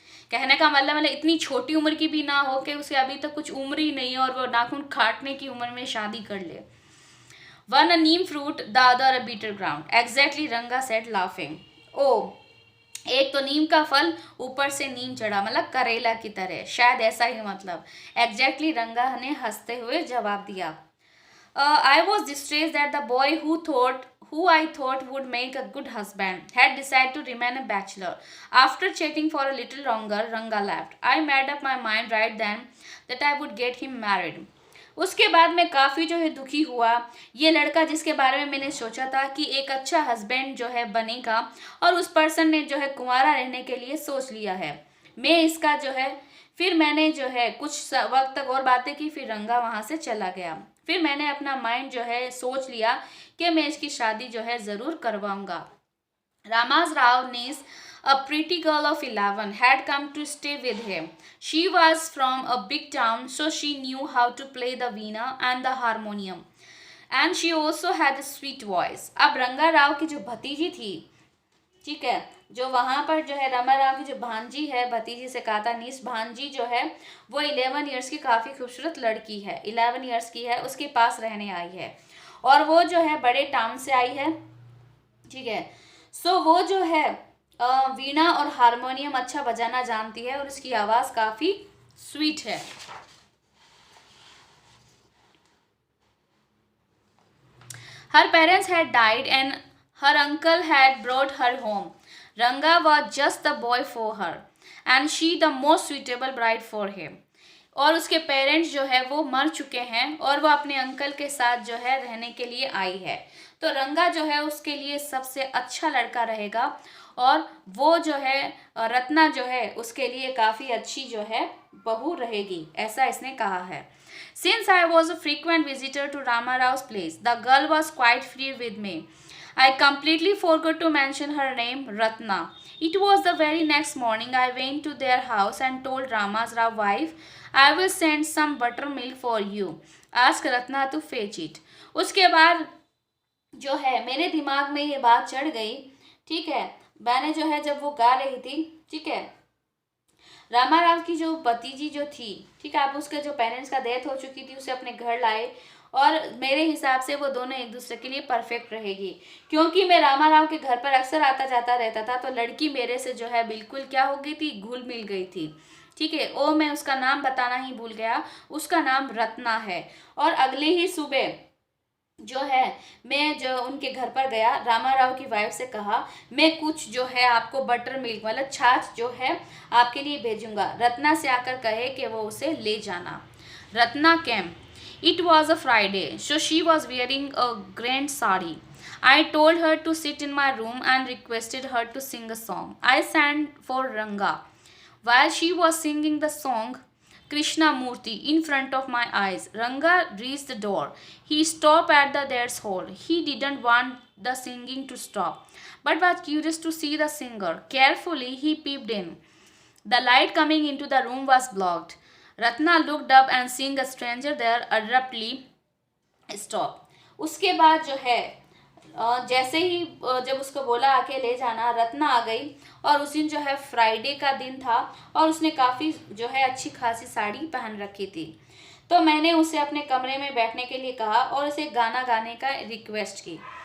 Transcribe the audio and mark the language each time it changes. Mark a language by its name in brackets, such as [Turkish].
[Hindi] कहने का मतलब इतनी छोटी उम्र की भी ना हो कि उसे अभी तक कुछ उम्र ही नहीं है और वो नाखून काटने की उम्र में शादी कर ले। [English] One a neem fruit the other a bitter gourd, exactly Ranga said laughing. [Hindi] ओ, एक तो नीम का फल ऊपर से नीम चढ़ा, मतलब करेला की तरह, शायद ऐसा ही मतलब। एग्जैक्टली रंगा ने हंसते हुए जवाब दिया। [English] I was distressed that the boy who I thought would make a good husband had decided to remain a bachelor. After chatting for a little longer, Ranga laughed. I made up my mind right then that I would get him married. [Hindi] उसके बाद मैं काफ़ी जो है दुखी हुआ। ये लड़का जिसके बारे में मैंने सोचा था कि एक अच्छा हस्बैंड जो है बनेगा, और उस पर्सन ने जो है कुंवारा रहने के लिए सोच लिया है। मैं इसका जो है फिर मैंने जो है कुछ वक्त तक और बातें की, फिर रंगा वहाँ से चला गया। फिर मैंने अपना माइंड जो है सोच लिया कि मैं इसकी शादी जो है ज़रूर करवाऊंगा। [English] Rama's Rao niece, a pretty girl of 11, had come to stay with him. She was from a big town, so she knew how to play the veena and the harmonium. And she also had a sweet voice. [Hindi] अब रंगा राव की जो भतीजी थी, ठीक है, जो वहाँ पर जो है रमा राव की जो भांजी है, भतीजी से कहा था नीस, भांजी जो है वो 11 ईयर्स की काफ़ी खूबसूरत लड़की है, 11 ईयर्स की है, उसके पास रहने आई है, और वो जो है बड़े टाउन से आई है, ठीक है। सो वो जो है वीणा और हारमोनियम अच्छा बजाना जानती है और उसकी आवाज़ काफ़ी स्वीट है। [English] Her parents had died and her uncle had brought her home. Ranga was just the boy for her and she the most suitable bride for him. [Hindi] और उसके पेरेंट्स जो है वो मर चुके हैं और वो अपने अंकल के साथ जो है रहने के लिए आई है। तो रंगा जो है उसके लिए सबसे अच्छा लड़का रहेगा, और वो जो है रत्ना जो है उसके लिए काफ़ी अच्छी जो है बहू रहेगी, ऐसा इसने कहा है। [English] Since I was a frequent visitor to Rama Rao's place, the girl was quite free with me. I completely forgot to mention her name, Ratna. It was the very next morning I went to their house and told Rama's wife, I will send some buttermilk for you. Ask Ratna to fetch it. [Hindi] उसके बाद जो है मेरे दिमाग में ये बात चढ़ गई, ठीक है, मैंने जो है जब वो गा रही थी, ठीक है, रामा राव की जो भतीजी जो थी, ठीक है, अब उसके जो पेरेंट्स का डेथ हो चुकी थी, उसे अपने घर लाए, और मेरे हिसाब से वो दोनों एक दूसरे के लिए परफेक्ट रहेगी, क्योंकि मैं रामा राव के घर पर अक्सर आता जाता रहता था, तो लड़की मेरे से जो है बिल्कुल क्या हो गई थी, घुल मिल गई थी, ठीक है। ओ, मैं उसका नाम बताना ही भूल गया, उसका नाम रत्ना है। और अगले ही सुबह जो है मैं जो उनके घर पर गया, रामा राव की वाइफ से कहा मैं कुछ जो है आपको बटर मिल्क मतलब छाछ जो है आपके लिए भेजूंगा, रत्ना से आकर कहे कि वो उसे ले जाना। [English] Ratna came. It was a Friday, so she was wearing a grand sari. I told her to sit in my room and requested her to sing a song. I sang for Ranga. While she was singing the song, Krishnamurti in front of my eyes. Ranga reached the door. He stopped at the threshold. He didn't want the singing to stop, but was curious to see the singer. Carefully, he peeped in. The light coming into the room was blocked. Ratna looked up and seeing a stranger there abruptly stopped. [Hindi] उसके बाद जो है जैसे ही जब उसको बोला आके ले जाना, रत्ना आ गई और उस दिन जो है फ्राइडे का दिन था और उसने काफ़ी जो है अच्छी खासी साड़ी पहन रखी थी। तो मैंने उसे अपने कमरे में बैठने के लिए कहा और उसे गाना गाने का रिक्वेस्ट की।